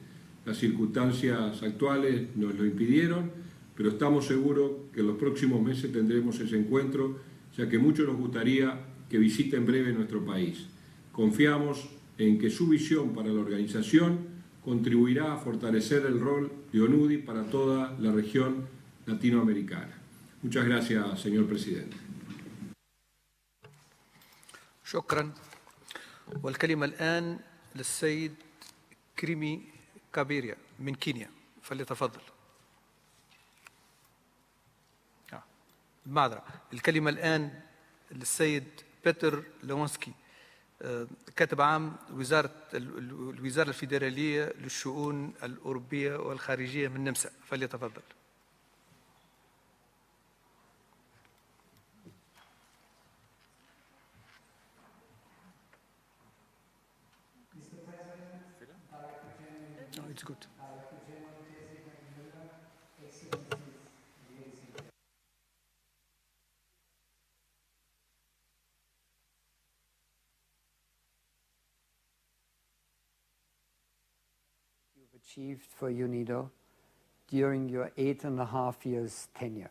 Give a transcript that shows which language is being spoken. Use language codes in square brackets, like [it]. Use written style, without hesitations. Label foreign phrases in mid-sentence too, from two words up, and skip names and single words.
[es] Las circunstancias actuales nos lo impidieron, pero estamos seguros que en los próximos meses tendremos ese encuentro, ya que mucho nos gustaría que visite en breve nuestro país. Confiamos en que su visión para la organización contribuirá a fortalecer el rol de UNIDO para toda la región latinoamericana. Muchas gracias, señor presidente. [ar] شكرا. والكلمة الآن للسيد كريمي كابيريا من كينيا، فليتفضل. المعذرة. الكلمة الآن للسيد بيتر لونسكي كاتب عام الوزارة الفيدرالية للشؤون الأوروبية والخارجية من النمسا، فليتفضل. [en] It's good. You've achieved for UNIDO during your 8.5 years tenure.